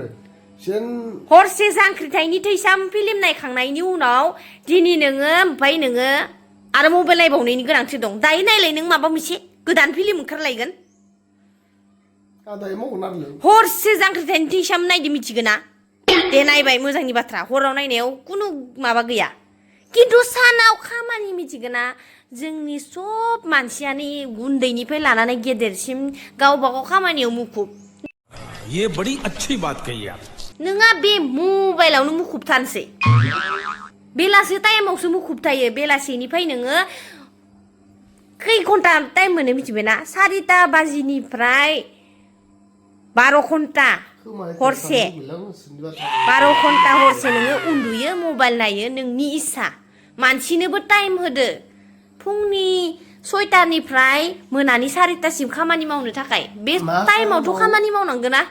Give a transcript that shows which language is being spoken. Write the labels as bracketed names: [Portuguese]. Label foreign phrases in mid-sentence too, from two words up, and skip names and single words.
[Bodo] हरसे जांख्रिथायनि थैसाम फिल्म नायखांनायनि उनाव दिनै नोङो ओमफ्राय नोङो आरो मबाइल नायबावनायनि गोनांथि दं दायो नायलाय नों माबा मोनसे गोदान फिल्म ओंखारलायगोन हरसे जांख्रिथायनि थैसाम नायदो मिथिगोन ना दे नायबाय मोजांनि बाथ्रा हराव नायनायाव खुनु माबा गैया किन्तु सानाव खामानि मिथिगोन ना जोंनि सब मानसियानो उन्दैनिफ्राय लानानै गेदेरसिम गावबा गाव खामानियाव मुखुब [Hindi] ये बड़ी अच्छी बात कही आप [Bodo] नोंहा बे मबाइलावनो मुखुब थानोसै बेलासे टाइमावसो मुखुब थायो बेलासेनिफ्राय नोङो खै घन्टा टाइम मोनो मिथिबाय ना 4ता बाजिनिफ्राय 12 घन्टा हरसे 12 घन्टा हरसे नोङो उन्दुयो मबाइल नायो नोंनि इच्छा मानसिनोबो टाइम होदो फुंनि 6टानिफ्राय मोनानि 4टासिम खामानि मावनो थाखाय बे टाइमावथ' खामानि मावनांगोन ना